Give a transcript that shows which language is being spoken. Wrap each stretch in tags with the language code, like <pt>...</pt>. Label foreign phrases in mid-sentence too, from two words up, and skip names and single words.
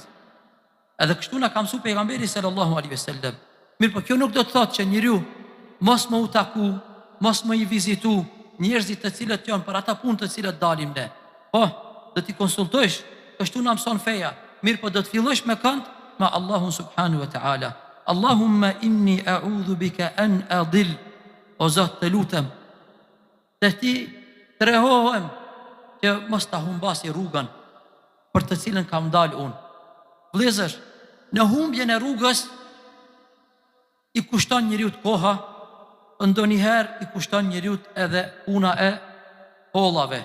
<sq>Edhe kështu na ka mësuar pejgamberi</sq> <ar>صلى الله عليه وسلم.</ar> <sq>Mirë, po kjo nuk do të thotë që njeriu mos më u taku, mos më i vizitu njerëzit të cilët janë për ata punë të cilat dalim ne. Po, do t'i konsultojsh, kështu na mëson feja. Mirë, po do të fillosh me kënd me Allahun</sq> <ar>سبحانه وتعالى. اللهم إني أعوذ بك أن أضل.</ar> <sq>O Zot, të lutem, të ti të rehohem që mos ta humbasi rrugën për të cilën kam dalë unë. Vëllezër, në humbjen e rrugës i kushton njeriu të koha, ndonjëherë i kushton njeriu edhe puna e hollave.</sq>